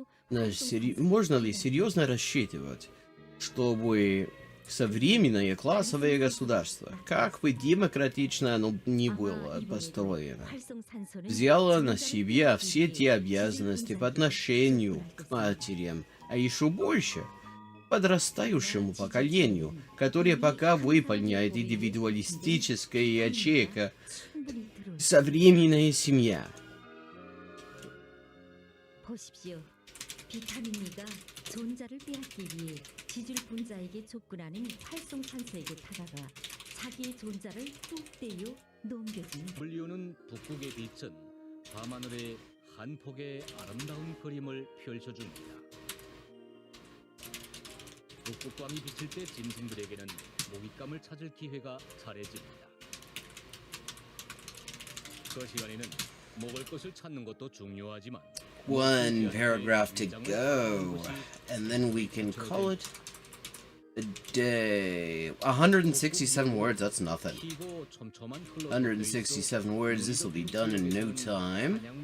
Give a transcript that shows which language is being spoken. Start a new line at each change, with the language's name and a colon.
Russian: Можно ли серьезно рассчитывать, чтобы современное классовое государство, как бы демократично оно ни было построено, взяло на себя все те обязанности по отношению к матерям, а еще больше подрастающему поколению, которое пока выполняет индивидуалистическая ячейка современная семья.
Korean: 보십시오. 비타민 E가 존자를 빼앗기 위해 지질 분자에게 접근하는 활성산소에게 다가가 자기의 존자를 뚝 떼어 넘겨줍니다. 불리우는 북극의 빛은 밤하늘에 한 폭의 아름다운 그림을 펼쳐줍니다. 북극광이 비칠 때 짐승들에게는 먹잇감을 찾을 기회가 잘해집니다. 그 시간에는 먹을 것을 찾는 것도 중요하지만
English: One paragraph to go, and then we can call it a day. 167 words, that's nothing. 167 words, this will be done in no time.